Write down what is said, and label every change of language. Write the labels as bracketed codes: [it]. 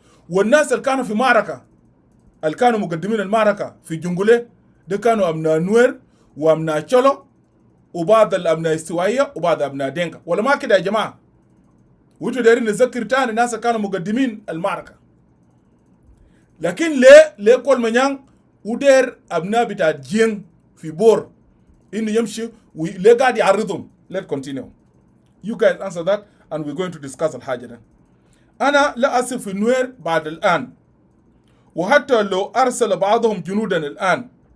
[ar] والناس اللي كانوا في معركة اللي كانوا مقدمين المعركة في جنجولة ده كانوا أبناء نوير وأبناء تشولو وبعض الأبناء استوائية وبعض أبناء دينكا. ولا ما كده يا جماعة؟ وانتوا دايرين نذكر تاني الناس كانوا مقدمين المعركة. لكن ليه كل منيان ودير أبناء بتاع جين في بور إنه يمشي وليه قاعد يعرضهم. [en] Let's continue. You guys answer that and we're going to discuss [ar] الحاجة ده. أنا لا أثق في النوير بعد الآن. وحتى لو أرسل بعضهم جنودا الآن.